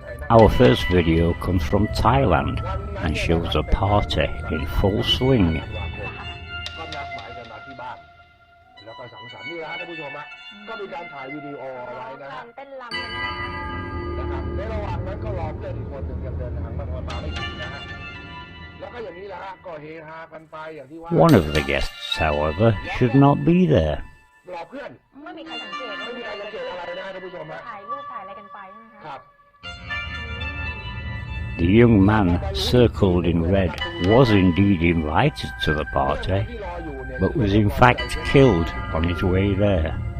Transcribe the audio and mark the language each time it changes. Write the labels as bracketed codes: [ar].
[en] Our first video comes from Thailand and shows a party in full swing. [th] ก็นัดหมายกันมาที่บ้านแล้วก็สังสรรค์นี่นะท่านผู้ชมฮะก็มีการถ่ายวิดีโอเอาไว้นะฮะเต้นรำกันนะครับในระหว่างนั้นก็รอเพื่อนอีกคนหนึ่งยังเดินทางมาไม่ถึงนะฮะแล้วก็อย่างนี้แหละฮะก็เฮฮากันไปอย่างที่ว่า [en] One of the guests, however, should not be there. [th] รอเพื่อน ไม่มีใครสังเกต ไม่มีใครสังเกตอะไรนะท่านผู้ชมฮะ ถ่ายรูปถ่ายอะไรกันไปใช่ไหมคะ ครับ [en] The young man circled in red was indeed invited to the party, but was in fact killed on his way there.